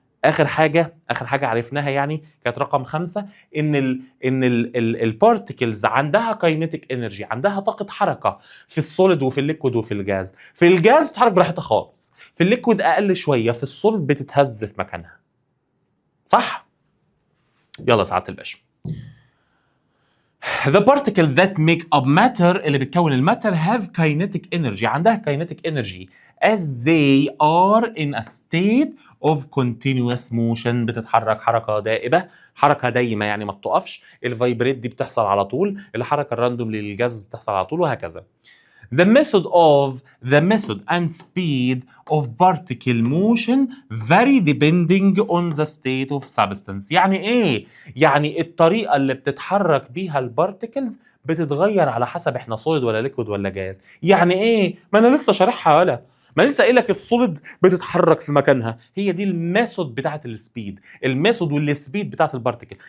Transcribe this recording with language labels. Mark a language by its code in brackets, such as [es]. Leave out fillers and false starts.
[ar] اخر حاجه عرفناها يعني كانت رقم 5 ان البارتيكلز عندها كاينيتيك انرجي، عندها طاقه حركه في السوليد وفي الليكويد وفي الجاز. في الجاز بتتحرك براحتها خالص، في الليكويد اقل شويه، في السوليد بتتهز في مكانها. صح؟ يلا سعاده الباشا. [en] The particle that make up matter [ar] اللي بتكون الماتر [en] have kinetic energy، [ar] عندها [en] kinetic energy as they are in a state of continuous motion، [ar] بتتحرك حركة دائبة، حركة دايمة يعني ما بتقفش. الفايبريت دي بتحصل على طول، الحركة الراندوم للجاز بتحصل على طول، وهكذا. [en] The method and speed of particle motion vary depending on the state of substance. [ar] يعني ايه؟ يعني الطريقة اللي بتتحرك بيها البارتيكلز بتتغير على حسب احنا سوليد ولا ليكويد ولا جاز. يعني ايه؟ ما انا لسه شارحها ولا ما لسه قايل لك السوليد بتتحرك في مكانها. هي دي الميثود بتاعه السبيد، الميثود والسبيد بتاعه البارتيكل.